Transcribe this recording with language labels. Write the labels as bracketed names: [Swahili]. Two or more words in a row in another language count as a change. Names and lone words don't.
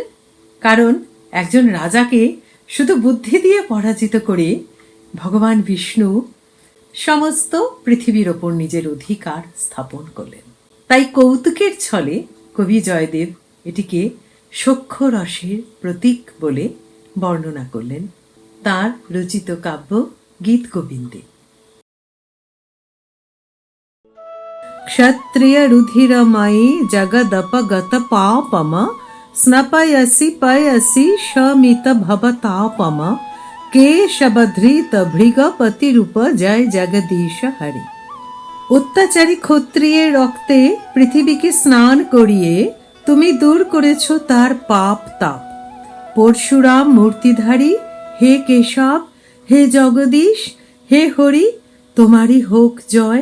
[Bangla] কারণ একজন রাজাকে শুধু বুদ্ধি দিয়ে পরাজিত করে ভগবান বিষ্ণু সমস্ত পৃথিবীর ওপর নিজের অধিকার স্থাপন করলেন। তাই কৌতুকের ছলে কবি জয়দেব এটিকে সখ্য-রসের প্রতীক বলে বর্ণনা করলেন তাঁর রচিত কাব্য গীত গোবিন্দে। [Sanskrit] क्षत्रिय रुधिरमयी जगदपगत पापम स्नपयसि पयसि शमित भवतापम केशबधृत भृगपति रूप जय जगदीश हरि। [Bangla] অত্যাচারী ক্ষত্রিয়ের রক্তে পৃথিবীকে স্নান করিয়ে তুমি দূর করেছ তার পাপ তাপ। পরশুরাম মূর্তিধারী, হে কেশব, হে জগদীশ, হে হরি, তোমারই হোক জয়।